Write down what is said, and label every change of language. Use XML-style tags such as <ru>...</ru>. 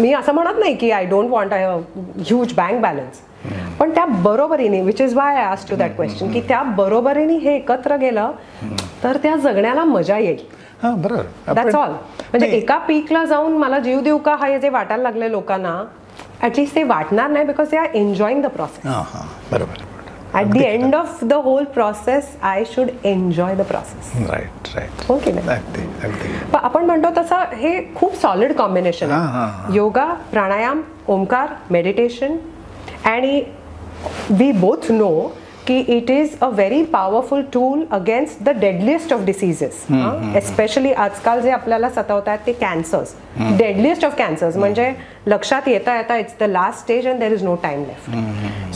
<mr>मी असं म्हणत नाही की</mr> <en>I don't want a huge bank balance,</en> <mr>पण त्या बरोबरीने,</mr> <en>which is why I asked to that question,</en> <mr>की त्या बरोबरीने हे एकत्र गेलं तर त्या जगण्याला मजा येईल. बरोबर.</mr> <en>That's all.</en> <mr>म्हणजे एका पीकला जाऊन मला जीव देऊ का हे जे वाटायला लागले लोकांना, ऍटलीस्ट ते वाटणार नाही,</mr> <en>Because they are enjoying the process.</en> <mr>बरोबर.</mr> <en>At the end of the whole process, I should enjoy the process. Right.</en> <mr>हो की नाही? अगदी. पण आपण म्हणतो तसं हे खूप सॉलिड कॉम्बिनेशन आहे.</mr> <en>yoga, pranayama, Omkar, meditation,</en> <mr>आणि</mr> <en>we both know</en> <mr>की</mr> <en>It is a very powerful tool against the deadliest of diseases.</en> <mr>Especially आजकाल जे आपल्याला सतावत आहेत ते कॅन्सर्स,</mr> <en>deadliest of cancers,</en> <mr>म्हणजे लक्षात येता येता</mr> <en>It's the last stage and there is no time left.</en>